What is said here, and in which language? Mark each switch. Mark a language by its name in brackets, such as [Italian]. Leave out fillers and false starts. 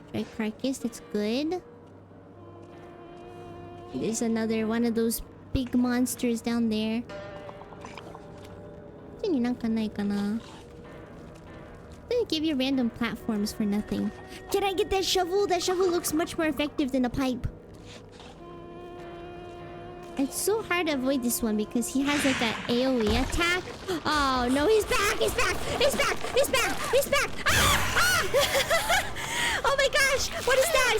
[English] Right carcass, that's good. There's another one of those big monsters down there. [Japanese] こっちになんかないかな? [English] They give you random platforms for nothing. Can I get that shovel? That shovel looks much more effective than a pipe. It's so hard to avoid this one because he has like an AoE attack. Oh no, he's back! He's back! He's back! He's back! He's back! Ah! Ah! Oh my gosh! What is that?